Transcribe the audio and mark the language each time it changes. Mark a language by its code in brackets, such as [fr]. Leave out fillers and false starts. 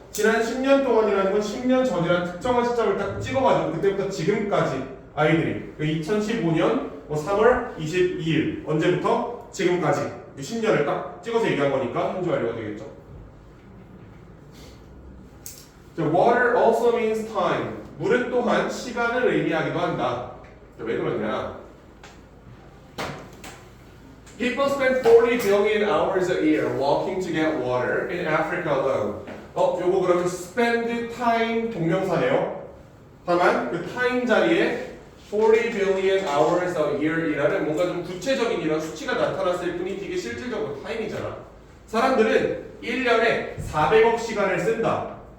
[ko] 지난 10년 동안이라는 건 10년 전이라는 특정한 시점을 딱 찍어가지고 그때부터 지금까지 아이들이 2015년 3월 22일 언제부터 지금까지 10년을 딱 찍어서 얘기한 거니까 현재 완료가 되겠죠. [en] 자, water also means time. [ko] 물은 또한 시간을 의미하기도 한다. 자, 왜 그러냐? [en] People spend 40 billion hours a year walking to get water in Africa alone. [ko] 요거 그러면 spend time 동명사네요. 다만 그 time 자리에 [en] 40 billion hours a year [ko] 이라는 뭔가 좀 구체적인 이런 수치가 나타났을 뿐이지 이게 실질적으로 타임이잖아. 사람들은 1년에 400억 시간을 쓴다.